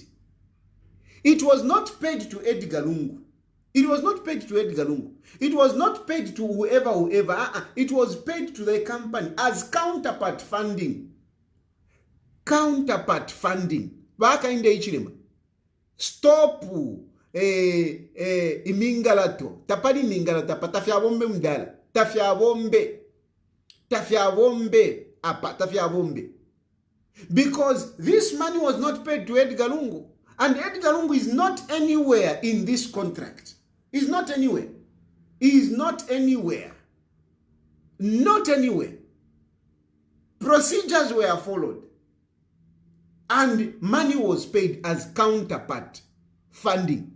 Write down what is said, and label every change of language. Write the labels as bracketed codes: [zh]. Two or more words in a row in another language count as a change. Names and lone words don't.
[en] It was not paid to Edgar Lungu. It was not paid to Edgar Lungu. It was not paid to whoever. It was paid to the company as counterpart funding. Counterpart funding. Hakainde Hichilema. [bem] Stop imingalato. Tapali mingalato. Tafya bombe mdala. Tafya bombe. Apa. Tafya bombe. [en] Because this money was not paid to Edgar Lungu. And Edgar Lungu is not anywhere in this contract. He's not anywhere. He is not anywhere. Not anywhere. Procedures were followed. And money was paid as counterpart funding.